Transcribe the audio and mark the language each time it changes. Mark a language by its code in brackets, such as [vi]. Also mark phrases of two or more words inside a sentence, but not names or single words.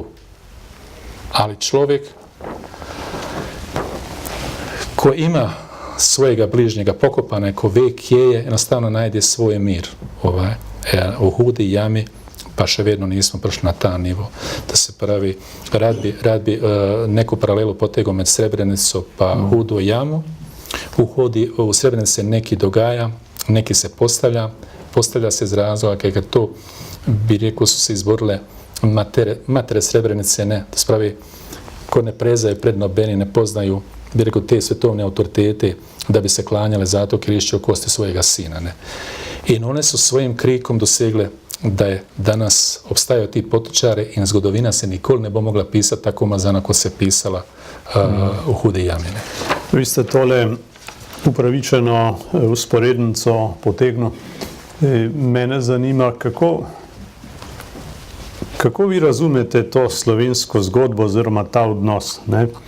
[bs] Ali čovjek ko [sl] ima svojega bližnjega pokopane, ko ve kje je, enostavno najde svoj mir. U hudi jami, pa še vedno nismo prišli na ta nivo. Da se pravi, [bs] rad bi neku paralelu potegao [sl] med Srebrenico pa hudu jamu. [bs] U Srebrenici se neki dogaja, neki se postavlja se iz razloga, kad to bi rekao su se izborile matere Srebrenice, ne. [sl] To se pravi, ko ne prezaju pred nobeni, ne poznaju, bi rekao, te svetovne autoritete da bi se klanjale zato krišće kosti svojega sina, ne. [bs] I one su svojim krikom [sl] dosegle da je danas obstajao ti potočare i zgodovina se nikoli ne bo mogla pisati tako umazana ko se pisala u hude jamine. Vi ste tole upravičeno usporednico potegnil. Mene zanima, kako vi razumete to slovensko zgodbo oziroma ta odnos, ne?